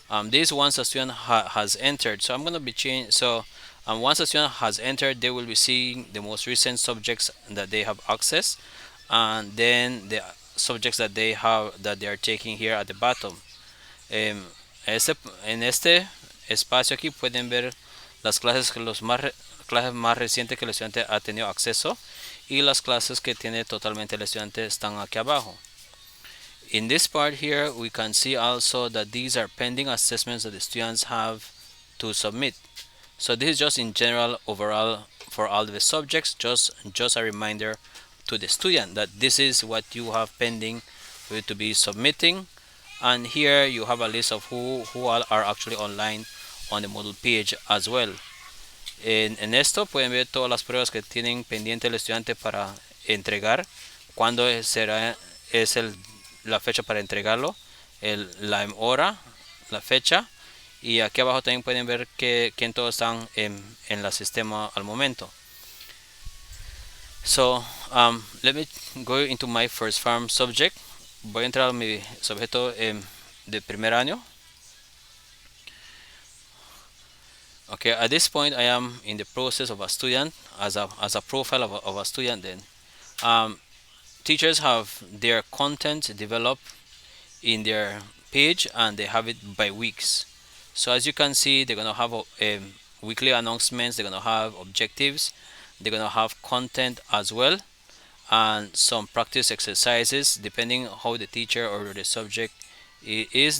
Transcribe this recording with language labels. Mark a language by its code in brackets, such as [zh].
[en] This once a student has entered, so I'm going to be changing. So once a student has entered, they will be seeing the most recent subjects that they have access, and then the subjects that they are taking here at the bottom. [es] Em, este, en este espacio aquí pueden ver las clases que clases más recientes que el estudiante ha tenido acceso y las clases que tiene totalmente el estudiante están aquí abajo. [en] In this part here, we can see also that these are pending assessments that the students have to submit. So this is just in general overall for all the subjects, just a reminder to the student that this is what you have pending for you to be submitting. And here you have a list of who all are actually online on the Moodle page as well. [es] En esto pueden ver todas las pruebas que tienen pendiente el estudiante para entregar, cuándo será es la fecha para entregarlo, la hora, la fecha, y aquí abajo también pueden ver quién todos están en la sistema al momento. [en] So let me go into my first farm subject. [es] Voy a entrar a mi sujeto de primer año. [en] Okay, at this point I am in the process of a student as a profile of a student. Then teachers have their content developed in their page and they have it by weeks. So as you can see, they're gonna have weekly announcements, they're gonna have objectives, they're gonna have content as well, and some practice exercises depending how the teacher or the subject is.